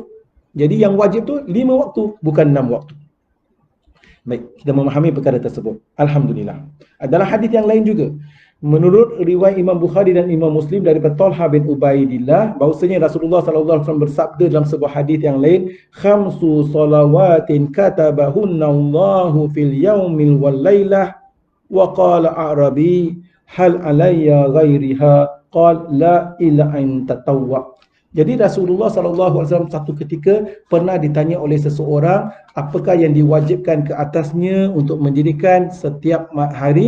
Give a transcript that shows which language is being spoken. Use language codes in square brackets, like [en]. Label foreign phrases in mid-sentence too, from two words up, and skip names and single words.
[ms] Jadi yang wajib tu 5 waktu, bukan 6 waktu. Baik, kita memahami perkara tersebut. Alhamdulillah. Dalam hadis yang lain juga, menurut riwayat Imam Bukhari dan Imam Muslim daripada Talha bin Ubaidillah, bahawasanya Rasulullah SAW bersabda dalam sebuah hadis yang lain, [ar] خمس صلوات كتبهن الله في اليوم والليلة, وقال أعرابي هل علي غيرها قال لا إلا أن تطوع. [ms] Jadi Rasulullah SAW satu ketika pernah ditanya oleh seseorang apakah yang diwajibkan ke atasnya untuk mendirikan setiap hari.